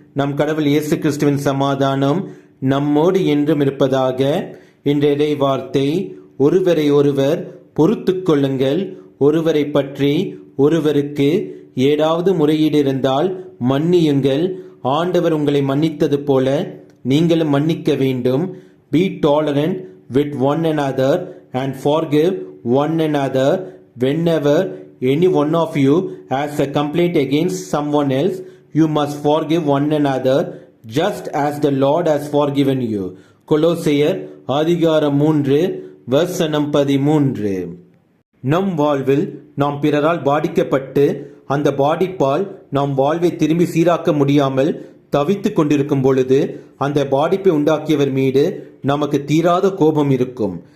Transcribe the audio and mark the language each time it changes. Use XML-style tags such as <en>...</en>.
<ta>நம் கடவுள் இயேசு கிறிஸ்துவின் சமாதானம் நம்மோடு என்றும் இருப்பதாக. இன்றைய வார்த்தை, ஒருவரை ஒருவர் பொறுத்து கொள்ளுங்கள். ஒருவரை பற்றி ஒருவருக்கு ஏதாவது முறையீடு இருந்தால் மன்னியுங்கள். ஆண்டவர் உங்களை மன்னித்தது போல நீங்களும் மன்னிக்க வேண்டும்.</ta> <en>Be tolerant with one another and forgive one another. Whenever any one of you has a complaint against someone else, you must forgive one another, just as the Lord has forgiven you.</en> <ta>கொலோசையர் அதிகாரம் 3 வசனம் 13. நம் வாழ்வில் நாம் பிறரால் பாதிக்கப்பட்டு அந்த பாதிப்பால் நாம் வாழ்வை திரும்பி சீராக்க முடியாமல் தவித்துக் கொண்டிருக்கும் பொழுது அந்த பாதிப்பை உண்டாக்கியவர் மீது நமக்கு தீராத கோபம் இருக்கும்.</ta>